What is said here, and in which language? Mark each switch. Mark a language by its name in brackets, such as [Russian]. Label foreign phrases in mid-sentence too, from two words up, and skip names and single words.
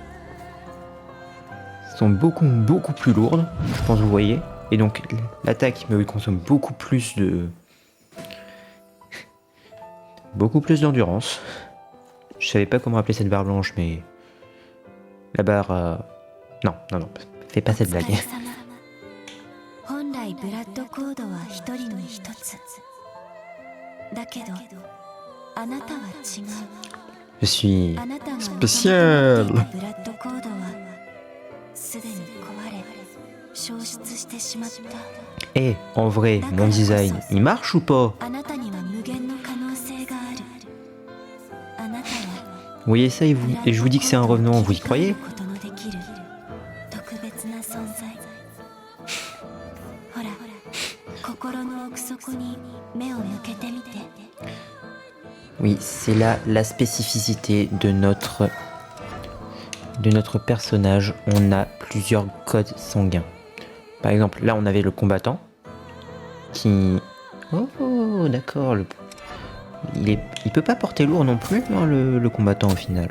[French] beaucoup plus lourdes, je pense que vous voyez. Et donc l'attaque me consomme beaucoup plus de... beaucoup plus d'endurance. Je savais pas comment appeler cette barre blanche, mais... La barre... Non, fais pas cette blague. [Japanese] 本来ブラッドコードは一人に一つ。だけどあなたは違う。 [French] Je suis [Japanese] あなたが [French] spécial. [Japanese] ブラッドコードはすでに壊れ消失してしまった。 [French] Eh, en vrai, mon design, il marche ou pas? [Japanese] あなたには無限の可能性がある。あなたは [French] Vous voyez ça et je vous dis que c'est un revenant, vous y croyez? [Japanese] ことのできる特別な存在。ほら、心の奥底に目を向けてみて。 [French] Oui, c'est là la spécificité de notre personnage. On a plusieurs codes sanguins. Par exemple, là on avait le combattant qui... Oh, d'accord. Il peut pas porter lourd non plus, hein, le combattant au final.